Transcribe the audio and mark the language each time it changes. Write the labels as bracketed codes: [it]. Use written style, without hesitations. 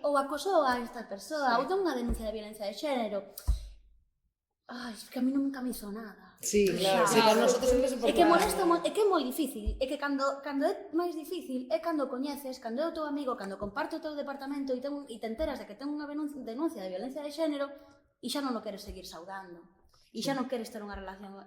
[gl] ou acosou a esta persoa, ou ten unha denuncia de violencia de xénero. [es] Ai, es que a mí nunca me hizo nada. Sí, claro, sí, para nosotros sempre [gl] É que molesta, é que é moi difícil, é que cando é máis difícil é cando coñeces, cando é o teu amigo, cando comparte o teu departamento e te enteras de que ten unha denuncia de violencia de xénero e xa non o queres seguir saudando. E xa non queres ter unha relación.